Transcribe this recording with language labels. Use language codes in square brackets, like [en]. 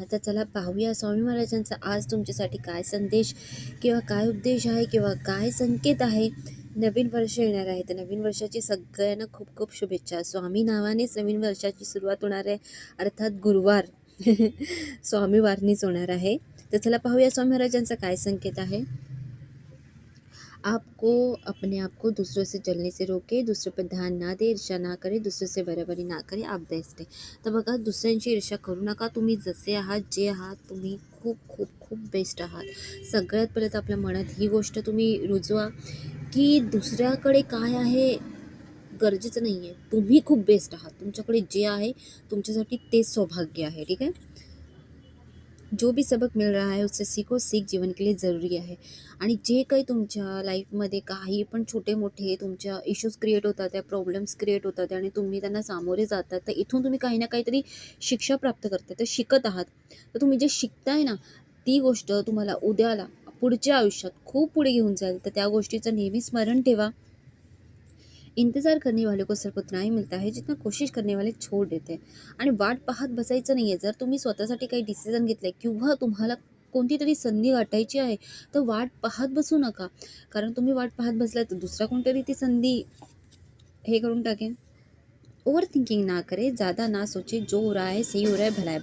[mr] आता चला पाहूया स्वामी महाराजांचा आज तुमच्यासाठी काय संदेश किंवा काय उपदेश आहे किंवा काय संकेत आहे. नवीन वर्ष येणार आहे, तर नवीन वर्षाची सगळ्यांना खूप खूप शुभेच्छा. स्वामी नावानेच नवीन वर्षाची सुरुवात होणार आहे, अर्थात गुरुवार स्वामीवारनीच होणार आहे. तर चला पाहूया स्वामी महाराजांचा काय संकेत आहे. [hi] आपको अपने आप को दूसरों से जलने से रोके, दूसरों पर ध्यान ना दे, ईर्ष्या ना करे, दुसरों से बरोबरी ना करे, आप बेस्ट आहे. [mr] तर बघा, दुसऱ्यांची ईर्ष्या करू नका. तुम्ही जसे आहात, जे आहात, तुम्ही खूप खूप खूप बेस्ट आहात. सगळ्यात पहिले तर आपल्या मनात ही गोष्ट तुम्ही रुजवा की दुसऱ्याकडे काय आहे गरजेचं नाही आहे. तुम्ही खूप बेस्ट आहात. तुमच्याकडे जे आहे तुमच्यासाठी तेच सौभाग्य आहे. ठीक आहे. [hi] जो भी सबक मिल रहा है उससे सीखो. सीख जीवन के लिए ज़रूरी आहे. [mr] आणि जे काही तुमच्या लाईफमध्ये काही पण छोटे मोठे तुमच्या इश्यूज क्रिएट होतात, त्या प्रॉब्लेम्स क्रिएट होतात आणि तुम्ही त्यांना सामोरे जातात, तर इथून तुम्ही काही ना काहीतरी शिक्षा प्राप्त करता, तर शिकत आहात. तर तुम्ही जे शिकताय ना, ती गोष्ट तुम्हाला उद्याला पुढच्या आयुष्यात खूप पुढे घेऊन जाईल. तर त्या गोष्टीचं नेहमी स्मरण ठेवा. [hi] इंतजार करने वाले को सब उतना ही मिलता है जितना कोशिश करने वाले छोड़ देते हैं. [mr] आणि वाट पाहत बसायचं नाही आहे. जर तुम्ही स्वतःसाठी काही डिसिजन घेतलं किंवा तुम्हाला कोणती तरी संधी गाठायची आहे, तर वाट पाहत बसू नका. कारण तुम्ही वाट पाहत बसला तर दुसरा कोणतरी ती संधी हे करून टाकेन. [hi] ओव्हर थिंकिंग ना करे, ज़्यादा ना सोचे, जो हो रहा है सही हो रहा है, भला आहे.